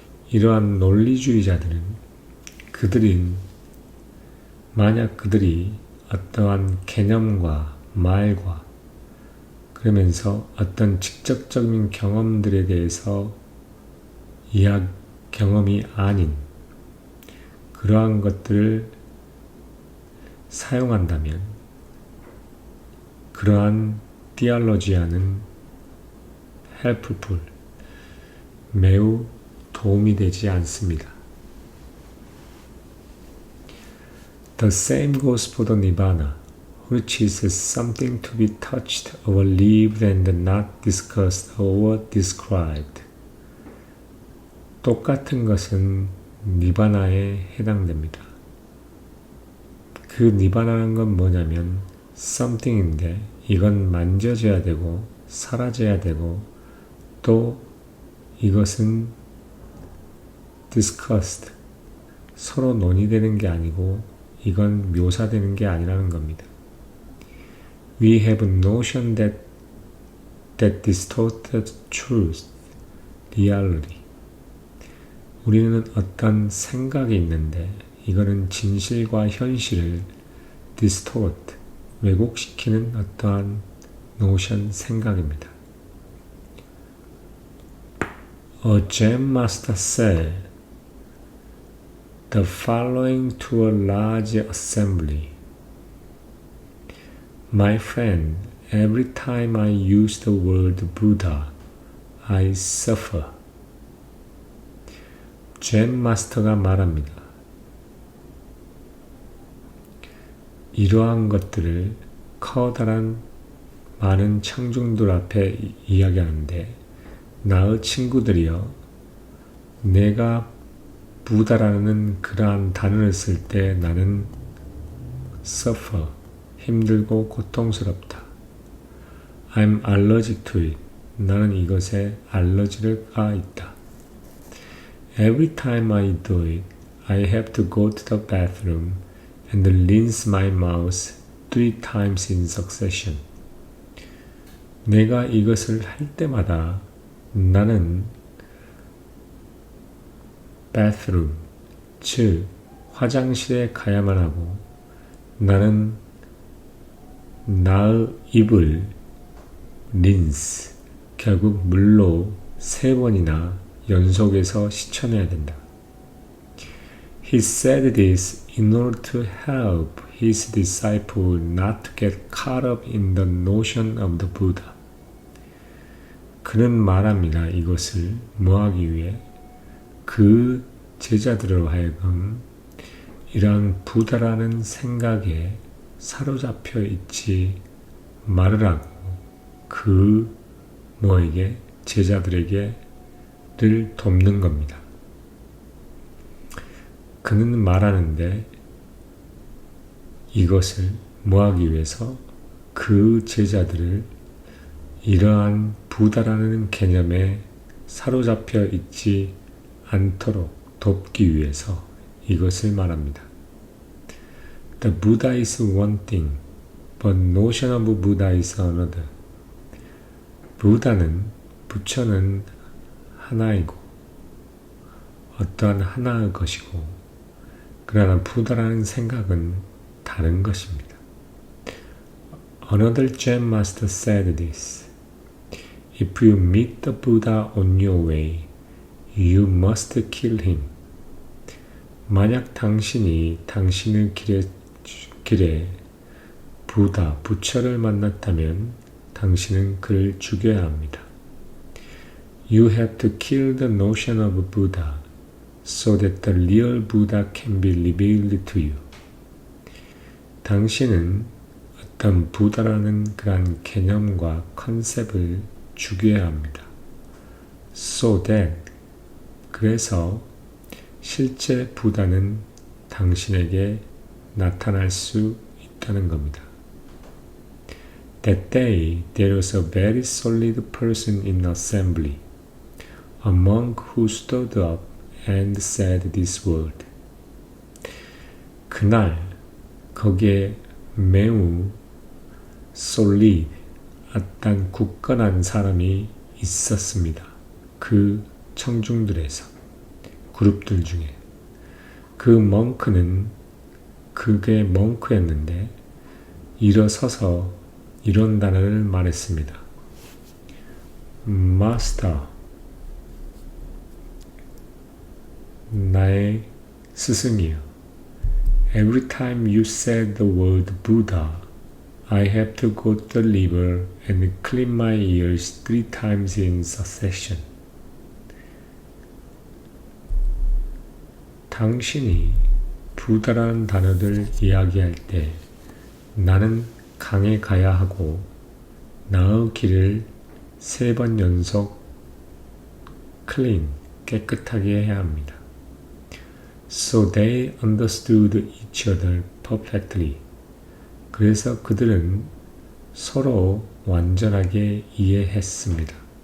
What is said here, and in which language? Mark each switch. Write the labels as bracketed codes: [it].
[ko] 이러한 논리주의자들은 만약 그들이 어떠한 개념과 말과 그러면서 어떤 직접적인 경험들에 대해서 경험이 아닌 그러한 것들을 사용한다면 그러한 theologia는 helpful, 매우 도움이 되지 않습니다. [en] The same goes for the Nibbana, which is something to be touched or lived and not discussed or described. [ko] 똑같은 것은 니바나에 해당됩니다. 그 니바나라는 건 뭐냐면 something인데 이건 만져져야 되고 사라져야 되고 또 이것은 discussed, 서로 논의되는 게 아니고 이건 묘사되는 게 아니라는 겁니다. [en] We have a notion that distorted truth, reality. [ko] 우리는 어떤 생각이 있는데 이거는 진실과 현실을 distort, 왜곡시키는 어떠한 notion, 생각입니다. [en] A Zen master said the following to a large assembly. My friend, every time I use the word Buddha, I suffer. [ko] 젠 마스터가 말합니다. 이러한 것들을 커다란 많은 청중들 앞에 이야기하는데 나의 친구들이여, 내가 부다라는 그러한 단어를 쓸 때 나는 suffer, 힘들고 고통스럽다. [en] I'm allergic to it. [ko] 나는 이것에 알러지가 있다. [en] Every time I do it, I have to go to the bathroom and rinse my mouth 3 times in succession. [ko] 내가 이것을 할 때마다 나는 bathroom, 즉 화장실에 가야만 하고 나는 나의 입을 rinse, 결국 물로 3번이나 연속해서 씻어내야 된다. [en] He said this in order to help his disciple not to get caught up in the notion of the Buddha. [ko] 그는 말합니다. 이것을 뭐하기 위해? 그 제자들로 하여금 이러한 부다라는 생각에 사로잡혀 있지 말으라고 그 뭐에게? 제자들에게를 돕는 겁니다. 그는 말하는데 이것을 뭐하기 위해서? 그 제자들을 이러한 부다라는 개념에 사로잡혀 있지 않도록 돕기 위해서 이것을 말합니다. [en] The Buddha is one thing, but notion of Buddha is another. [ko] 부다는, 부처는 하나이고 어떠한 하나의 것이고 그러나 부다라는 생각은 다른 것입니다. [en] Another Zen master said this. If you meet the Buddha on your way, you must kill him. [ko] 만약 당신이 당신의 길에 부다, 부처를 만났다면 당신은 그를 죽여야 합니다. [en] You have to kill the notion of Buddha so that the real Buddha can be revealed to you. [ko] 당신은 어떤 부다라는 그런 개념과 컨셉을 죽여야 합니다. [en] So that, [ko] 그래서 실제 부다는 당신에게 나타날 수 있다는 겁니다. [en] That day, there was a very solid person in assembly, a monk who stood up and said this word. [ko] 그날 거기에 매우 solid, 어떤 굳건한 사람이 있었습니다. 그 청중들에서, 그룹들 중에. 그 멍크는, 그게 멍크였는데 일어서서 이런 단어를 말했습니다. Master, 나의 스승이여. [en] Every time you said the word Buddha, I have to go to the river and clean my ears 3 times in succession. [ko] 당신이 부다라는 단어를 이야기할 때 나는 강에 가야 하고 나의 길을 3번 연속 clean, 깨끗하게 해야 합니다. [en] So they understood each other perfectly. [ko] 그래서 그들은 서로 완전하게 이해했습니다.